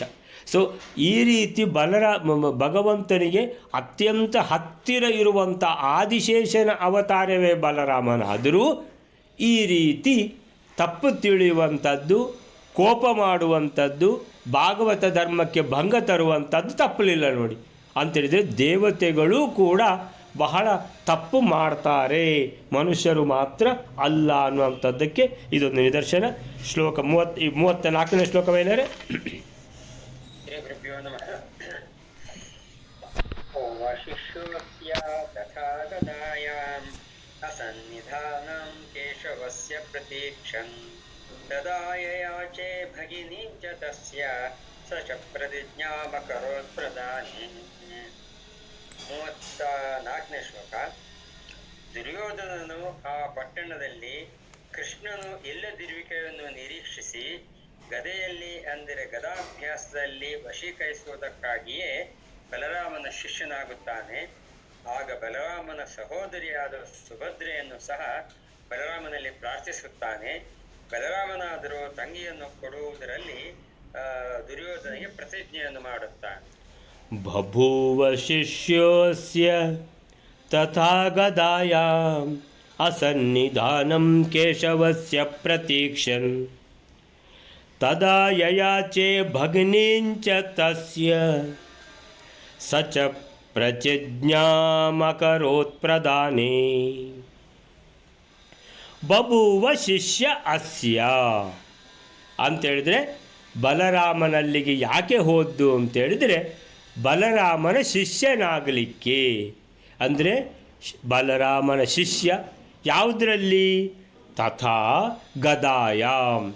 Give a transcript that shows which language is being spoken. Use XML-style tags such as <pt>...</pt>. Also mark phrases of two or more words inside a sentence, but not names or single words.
<kn>ಸೊ ಈ ರೀತಿ ಭಗವಂತನಿಗೆ ಅತ್ಯಂತ ಹತ್ತಿರ ಇರುವಂಥ ಆದಿಶೇಷನ ಅವತಾರವೇ ಬಲರಾಮನಾದರೂ ಈ ರೀತಿ ತಪ್ಪು ತಿಳಿಯುವಂಥದ್ದು, ಕೋಪ ಮಾಡುವಂಥದ್ದು, ಭಾಗವತ ಧರ್ಮಕ್ಕೆ ಭಂಗ ತರುವಂಥದ್ದು ತಪ್ಪಲಿಲ್ಲ ನೋಡಿ. ಅಂತೇಳಿದರೆ ದೇವತೆಗಳು ಕೂಡ ಬಹಳ ತಪ್ಪು ಮಾಡ್ತಾರೆ, ಮನುಷ್ಯರು ಮಾತ್ರ ಅಲ್ಲ ಅನ್ನುವಂಥದ್ದಕ್ಕೆ ಇದೊಂದು ನಿದರ್ಶನ. ಶ್ಲೋಕ 34ನೇ ಶ್ಲೋಕವೇನಾರೆ,</kn> <sa>असन्निधानं केशवस्य प्रतीक्षन् ददाययाचे भगिनी च तस्य स च प्रतिज्ञामकरोत् प्रदाने.</sa> <kn>34ನೇ ಶ್ಲೋಕ. ದುರ್ಯೋಧನನು ಆ ಪಟ್ಟಣದಲ್ಲಿ ಕೃಷ್ಣನು ಇಲ್ಲದಿರುವಿಕೆಯನ್ನು ನಿರೀಕ್ಷಿಸಿ ಗದೆಯಲ್ಲಿ ಅಂದರೆ ಗದಾಭ್ಯಾಸದಲ್ಲಿ ವಶೀಕರಿಸುವುದಕ್ಕಾಗಿಯೇ ಬಲರಾಮನ ಶಿಷ್ಯನಾಗುತ್ತಾನೆ. ಆಗ ಬಲರಾಮನ ಸಹೋದರಿಯಾದ ಸುಭದ್ರೆಯನ್ನು ಸಹ ಬಲರಾಮನಲ್ಲಿ ಪ್ರಾರ್ಥಿಸುತ್ತಾನೆ. ಬಲರಾಮನಾದರೂ ತಂಗಿಯನ್ನು ಕೊಡುವುದರಲ್ಲಿ ದುರ್ಯೋಧನಿಗೆ ಪ್ರತಿಜ್ಞೆಯನ್ನು ಮಾಡುತ್ತಾನೆ.</kn> <sa>ಬಭೂವ ಶಿಷ್ಯೋಸ್ಯ ತಥಾ ಗದಾಯಾಂ ಅಸನ್ನಿಧಾನಂ ಕೇಶವಸ್ಯ ಪ್ರತೀಕ್ಷನ್ ತದಾ ಯಯಾಚೆ ಭಗಿನೀಂಚ ತಸ್ಯ ಸ ಚ ಪ್ರತಿಜ್ಞಾಮಕರೋತ್ ಪ್ರದಾನೇ. बभूव शिष्य अस्य</sa> <kn>ಅಂತೇಳಿದರೆ ಬಲರಾಮನಲ್ಲಿಗೆ ಯಾಕೆ ಹೋದ್ದು ಅಂತೇಳಿದರೆ ಬಲರಾಮನ ಶಿಷ್ಯನಾಗಲಿಕ್ಕೆ. ಅಂದರೆ ಬಲರಾಮನ ಶಿಷ್ಯ ಯಾವುದರಲ್ಲಿ?</kn> <sa>ತಥಾ ಗದಾಯಾಮ್.</sa>